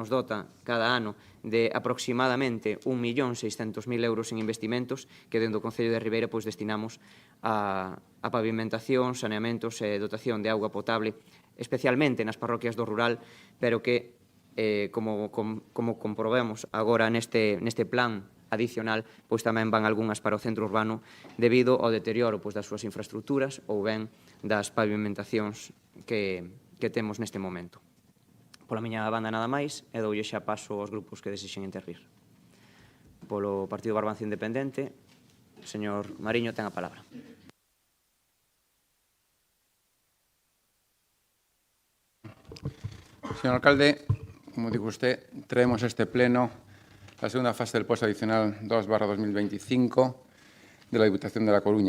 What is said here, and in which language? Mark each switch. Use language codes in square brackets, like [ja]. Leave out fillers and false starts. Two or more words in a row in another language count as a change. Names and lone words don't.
[gl] dota cada ano de aproximadamente 1.600.000 euros en investimentos que dentro do Concello de Ribeira destinamos a pavimentación, saneamentos e dotación de auga potable, especialmente nas parroquias do rural, pero que, como comprobemos agora neste plan adicional, tamén van algunhas para o centro urbano debido ao deterioro das súas infraestructuras ou ben das pavimentacións que temos neste momento. Pola miña banda nada máis, e doulle xa paso aos grupos que desexen intervir. Polo Partido Barbanza Independente, o señor Mariño ten a palabra. [es] Señor alcalde, como dijo usted, traemos a este pleno la segunda fase del puesto adicional 2/2025 de la Diputación de La Coruña.